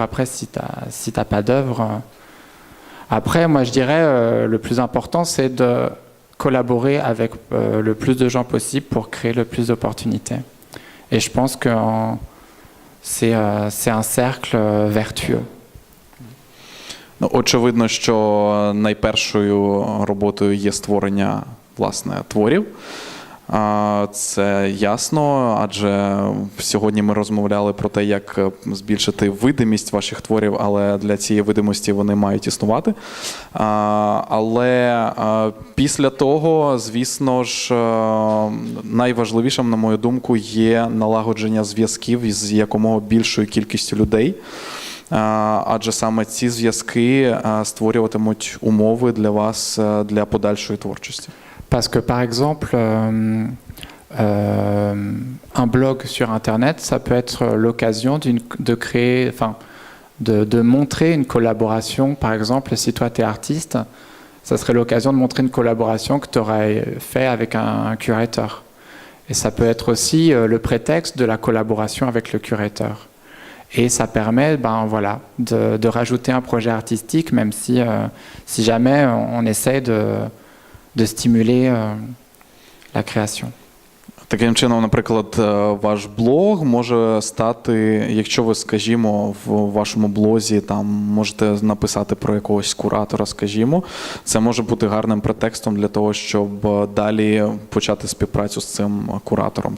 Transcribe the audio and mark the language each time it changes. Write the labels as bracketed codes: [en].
[fr] Après, si t'as pas d'œuvre... Après, moi, je dirais, le plus important, c'est de collaborer avec le plus de gens possible pour créer le plus d'opportunités. Et je pense que c'est un cercle vertueux. [uk] Очевидно, що найпершою роботою є створення, власне, творів. Це ясно, адже сьогодні ми розмовляли про те, як збільшити видимість ваших творів, але для цієї видимості вони мають існувати. Але після того, звісно ж, найважливішим, на мою думку, є налагодження зв'язків з якомога більшою кількістю людей. Адже саме ці зв'язки створюватимуть умови для вас для подальшої творчості. [fr] Parce que par exemple, un blog sur Internet, ça peut être l'occasion de créer, de montrer une collaboration. Par exemple, si toi tu es artiste, ça serait l'occasion de montrer une collaboration que tu aurais fait avec un curateur. Et ça peut être aussi le prétexte de la collaboration avec le curateur. Et ça permet de rajouter un projet artistique, même si jamais on essaie de stimuler la création. [uk] Таким чином, наприклад, ваш блог може стати, якщо ви, скажімо, в вашому блозі там можете написати про якогось куратора, скажімо, це може бути гарним претекстом для того, щоб далі почати співпрацю з цим куратором.